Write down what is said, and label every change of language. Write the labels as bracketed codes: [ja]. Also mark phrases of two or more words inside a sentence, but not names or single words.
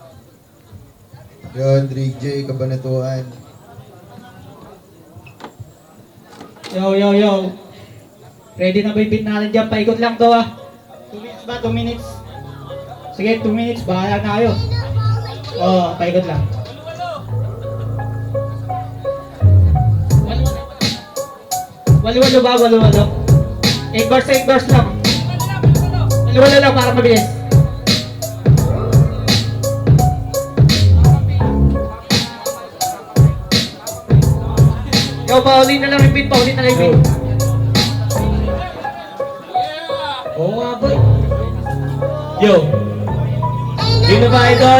[tl] Yun, Drake J, Cabanatuan. Yo, yo, yo. Ready na ba yung beat natin dyan? Paikot lang to ah. 2 minutes ba? 2 minutes? Sige, 2 minutes. Bahala na kayo. Oo, paikot lang. Walo-walo ba? Walo-walo. 8 bars lang. Walo-walo lang para mabilis. Yo, pauli na lang yung beat. Pauli na lang yung beat. Oo nga boy. Yo. Yun na ba, idol?